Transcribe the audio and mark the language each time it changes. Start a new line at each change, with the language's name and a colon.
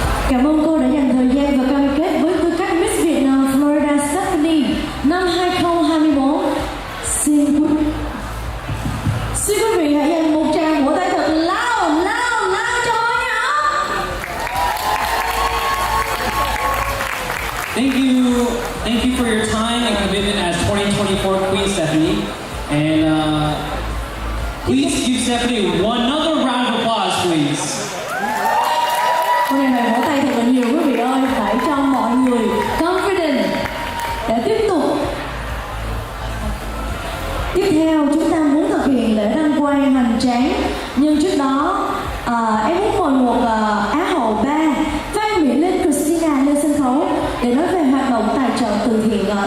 Vietnamese: Cảm ơn cô đã dành thời gian và cam kết với tư cách Miss Vietnam Florida Stephanie năm 2024. Xin quý vị hãy dành một tràng vỗ tay thật lao cho cô nhé.
English: Thank you for your time and commitment as 2024 Queen Stephanie. And please give Stephanie another round of applause, please.
Vietnamese: Hôm nay phải vỗ tay thật là nhiều quý vị ơi, phải cho mọi người confident để tiếp tục. Tiếp theo chúng ta muốn thực hiện lễ đăng quang hoành tráng, nhưng trước đó em muốn mời một Á hậu ba Phan Mỹ Linh Christina lên sân khấu để nói về hoạt động tài trợ từ thiện.